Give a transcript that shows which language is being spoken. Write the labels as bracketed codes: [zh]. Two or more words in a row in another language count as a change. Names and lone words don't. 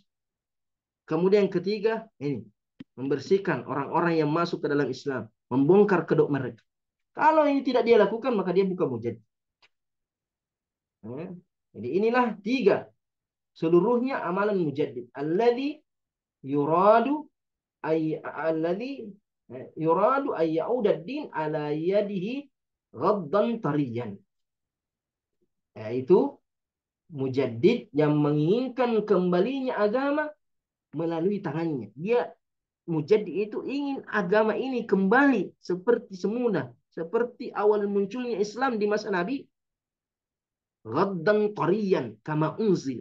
[id] Kemudian yang ketiga, ini membersihkan orang-orang yang masuk ke dalam Islam, membongkar kedok mereka. Kalau ini tidak dia lakukan, maka dia bukan mujaddid. Jadi inilah tiga seluruhnya amalan mujaddid. [ar] الذي يراد أن يعود الدين على يده غضا طريا. [id] Yaitu mujaddid yang menginginkan kembalinya agama melalui tangannya. Dia mujaddid itu ingin agama ini kembali seperti semula, seperti awal munculnya Islam di masa Nabi. [ar] غضا طريا كما أنزل.